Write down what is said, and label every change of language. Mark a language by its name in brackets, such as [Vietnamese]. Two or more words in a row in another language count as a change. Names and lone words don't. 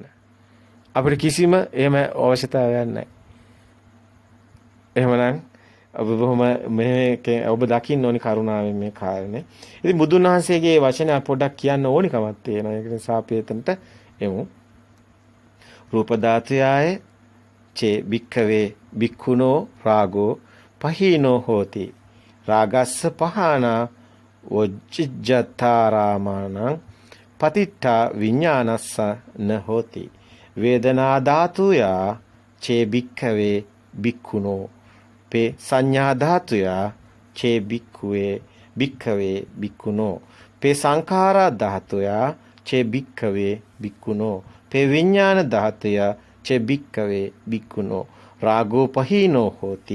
[Sinhala] අපිට කිසිම එහෙම අවශ්‍යතාවයක් නැහැ. එහෙමනම් ඔබ බොහොම ඔබ දකින්න ඕනි කරුණාවෙන් මේ කාරණේ. ඉතින් බුදුන් වහන්සේගේ වචන පොඩ්ඩක් කියන්න ඕනි කමක් තියෙනවා. ඒක නිසා අපි එතනට එමු. [Pali] රූප ධාතුයය චේ භික්ඛවේ භික්ඛුනෝ රාගෝ පහීනෝ හෝති. රාගස්ස පහනා වොජ්ජත්තාරාමානං පතිට්ඨා විඥානස්ස න හෝති. වේදනා ධාතුයා චේ භික්ඛවේ භික්ඛුනෝ පේ සංඥා ධාතුයා චේ භික්ඛවේ භික්ඛුනෝ පේ සංඛාරා ධාතුයා චේ භික්ඛවේ භික්ඛුනෝ පේ විඥාන ධාතුයා චේ භික්ඛවේ භික්ඛුනෝ රාගෝ පහීනෝ හෝති.